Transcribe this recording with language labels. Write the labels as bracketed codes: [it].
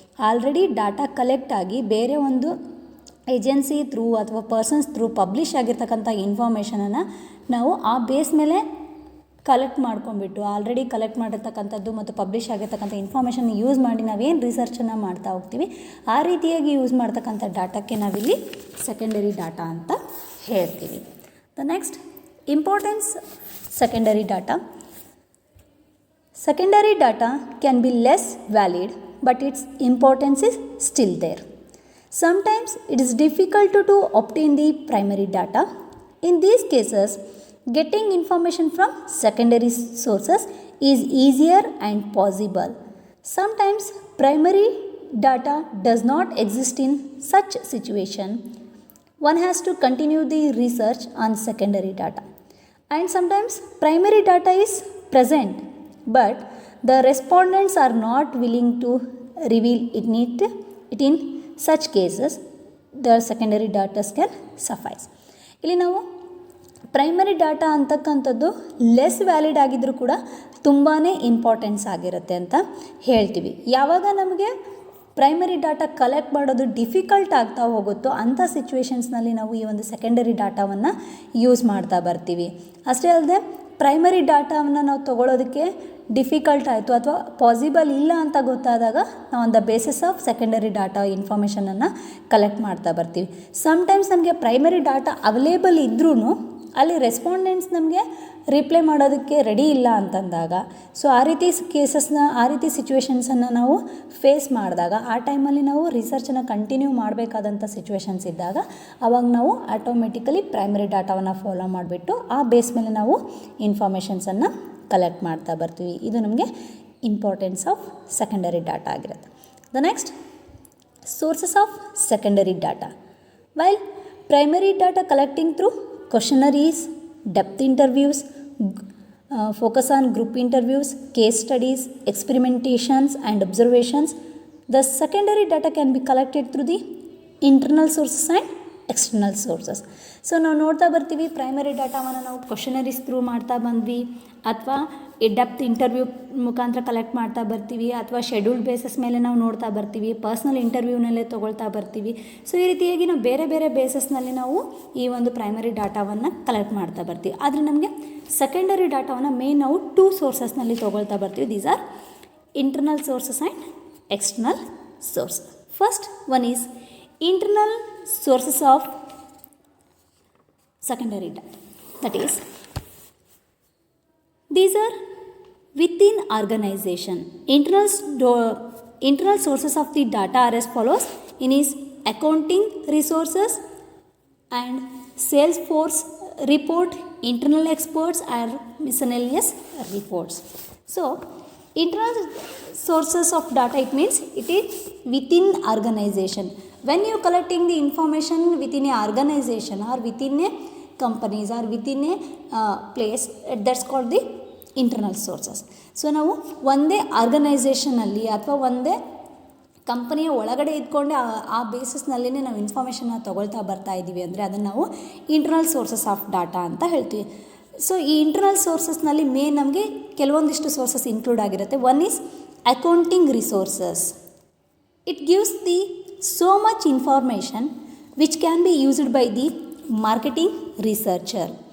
[kn] Already data collect ಆಗಿ ಬೇರೆ ಒಂದು ಏಜೆನ್ಸಿ ಥ್ರೂ ಅಥವಾ ಪರ್ಸನ್ಸ್ ಥ್ರೂ ಪಬ್ಲಿಷ್ ಆಗಿರ್ತಕ್ಕಂಥ ಇನ್ಫಾರ್ಮೇಷನನ್ನು ನಾವು ಆ ಬೇಸ್ ಮೇಲೆ ಕಲೆಕ್ಟ್ ಮಾಡ್ಕೊಂಡ್ಬಿಟ್ಟು ಆಲ್ರೆಡಿ ಕಲೆಕ್ಟ್ ಮಾಡಿರ್ತಕ್ಕಂಥದ್ದು ಮತ್ತು ಪಬ್ಲಿಷ್ ಆಗಿರ್ತಕ್ಕಂಥ ಇನ್ಫಾರ್ಮೇಷನ್ ಯೂಸ್ ಮಾಡಿ ನಾವೇನು ರಿಸರ್ಚನ್ನು ಮಾಡ್ತಾ ಹೋಗ್ತೀವಿ, ಆ ರೀತಿಯಾಗಿ ಯೂಸ್ ಮಾಡ್ತಕ್ಕಂಥ ಡಾಟಾಕ್ಕೆ ನಾವಿಲ್ಲಿ ಸೆಕೆಂಡರಿ ಡಾಟಾ ಅಂತ ಹೇಳ್ತೀವಿ. [en] The next importance secondary data. Secondary data can be less valid, but its importance is still there. Sometimes it is difficult to obtain the primary data. In these cases, getting information from secondary sources is easier and possible. Sometimes primary data does not exist in such situation. One has to continue the research on secondary data. And sometimes primary data is present, but the respondents are not willing to reveal it in such cases the secondary data can suffice. [kn] ಇಲ್ಲಿ ನಾವು primary data ಅಂತಕ್ಕಂಥದ್ದು less valid ಆಗಿದ್ದರೂ ಕೂಡ ತುಂಬಾ importance ಆಗಿರುತ್ತೆ ಅಂತ ಹೇಳ್ತೀವಿ. ಯಾವಾಗ ನಮಗೆ ಪ್ರೈಮರಿ ಡಾಟಾ ಕಲೆಕ್ಟ್ ಮಾಡೋದು ಡಿಫಿಕಲ್ಟ್ ಆಗ್ತಾ ಹೋಗುತ್ತೋ ಅಂಥ ಸಿಚುವೇಷನ್ಸ್ನಲ್ಲಿ ನಾವು ಈ ಒಂದು ಸೆಕೆಂಡರಿ ಡಾಟಾವನ್ನು ಯೂಸ್ ಮಾಡ್ತಾ ಬರ್ತೀವಿ. ಅಷ್ಟೇ ಅಲ್ಲದೆ ಪ್ರೈಮರಿ ಡಾಟಾವನ್ನು ನಾವು ತೊಗೊಳೋದಕ್ಕೆ ಡಿಫಿಕಲ್ಟ್ ಆಯಿತು ಅಥವಾ ಪಾಸಿಬಲ್ ಇಲ್ಲ ಅಂತ ಗೊತ್ತಾದಾಗ ನಾವು [en] on the basis of secondary data [kn] ಇನ್ಫಾರ್ಮೇಷನನ್ನು collect ಮಾಡ್ತಾ ಬರ್ತೀವಿ. ಸಮ್ಟೈಮ್ಸ್ ನಮಗೆ ಪ್ರೈಮರಿ ಡಾಟಾ ಅವೈಲೇಬಲ್ ಇದ್ರೂ ಅಲ್ಲಿ ರೆಸ್ಪಾಂಡೆಂಟ್ಸ್ ನಮಗೆ ರಿಪ್ಲೈ ಮಾಡೋದಕ್ಕೆ ರೆಡಿ ಇಲ್ಲ ಅಂತಂದಾಗ, ಸೊ ಆ ರೀತಿ ಸಿಚುವೇಷನ್ಸನ್ನು ನಾವು ಫೇಸ್ ಮಾಡಿದಾಗ ಆ ಟೈಮಲ್ಲಿ ನಾವು ರಿಸರ್ಚನ್ನು ಕಂಟಿನ್ಯೂ ಮಾಡಬೇಕಾದಂಥ ಸಿಚುವೇಷನ್ಸ್ ಇದ್ದಾಗ ಆವಾಗ ನಾವು ಆಟೋಮೆಟಿಕಲಿ ಪ್ರೈಮರಿ ಡಾಟಾವನ್ನು ಫಾಲೋ ಮಾಡಿಬಿಟ್ಟು ಆ ಬೇಸ್ ಮೇಲೆ ನಾವು ಇನ್ಫಾರ್ಮೇಷನ್ಸನ್ನು ಕಲೆಕ್ಟ್ ಮಾಡ್ತಾ ಬರ್ತೀವಿ. ಇದು ನಮಗೆ [en] importance of secondary data [kn] ಆಗಿರುತ್ತೆ. [en] The next sources of secondary data. While primary data collecting through questionnaires, depth interviews, focus on group interviews, case studies, experimentations and observations, the secondary data can be collected through the internal sources and external sources. [kn] So ನಾವು ನೋಡ್ತಾ ಬರ್ತೀವಿ primary ಡಾಟಾವನ್ನು ನಾವು questionnaires through ಮಾಡ್ತಾ ಬಂದ್ವಿ, ಅಥವಾ depth interview ಮುಖಾಂತರ collect ಮಾಡ್ತಾ ಬರ್ತೀವಿ, ಅಥವಾ ಶೆಡ್ಯೂಲ್ಡ್ ಬೇಸಸ್ ಮೇಲೆ ನಾವು ನೋಡ್ತಾ ಬರ್ತೀವಿ, ಪರ್ಸ್ನಲ್ ಇಂಟರ್ವ್ಯೂನಲ್ಲೇ ತೊಗೊಳ್ತಾ ಬರ್ತೀವಿ. ಸೊ ಈ ರೀತಿಯಾಗಿ ನಾವು ಬೇರೆ ಬೇರೆ ಬೇಸಸ್ನಲ್ಲಿ ನಾವು ಈ ಒಂದು ಪ್ರೈಮರಿ ಡಾಟಾವನ್ನು ಕಲೆಕ್ಟ್ ಮಾಡ್ತಾ ಬರ್ತೀವಿ. ಆದರೆ ನಮಗೆ ಸೆಕೆಂಡರಿ ಡಾಟಾವನ್ನು ಮೇನ್ ನಾವು 2 ಸೋರ್ಸಸ್ನಲ್ಲಿ ತೊಗೊಳ್ತಾ ಬರ್ತೀವಿ. [en] These are internal sources and external source. First one is internal sources of secondary data, that is these are within organization. Internal sources of the data are as follows. In is accounting resources and Salesforce report, internal experts and miscellaneous reports. So internal sources of data, it means it is within organization. When you are collecting the information within a organization or within a companies or within a place, that's called the internal sources. [kn] So ನಾವು ಒಂದೇ ಆರ್ಗನೈಸೇಷನಲ್ಲಿ ಅಥವಾ ಒಂದೇ ಕಂಪನಿಯ ಒಳಗಡೆ ಇದ್ಕೊಂಡೆ ಆ ಬೇಸಿಸ್ನಲ್ಲೇ ನಾವು ಇನ್ಫಾರ್ಮೇಷನ್ನ ತೊಗೊಳ್ತಾ ಬರ್ತಾ ಇದ್ದೀವಿ ಅಂದರೆ ಅದನ್ನು ನಾವು [en] internal sources of data [kn] ಅಂತ ಹೇಳ್ತೀವಿ. ಸೊ ಈ ಇಂಟರ್ನಲ್ ಸೋರ್ಸಸ್ನಲ್ಲಿ ಮೇನ್ ನಮಗೆ ಕೆಲವೊಂದಿಷ್ಟು ಸೋರ್ಸಸ್ ಇನ್ಕ್ಲೂಡ್ ಆಗಿರುತ್ತೆ. [en] One is accounting resources. It gives the so much information which can be used by the marketing researcher.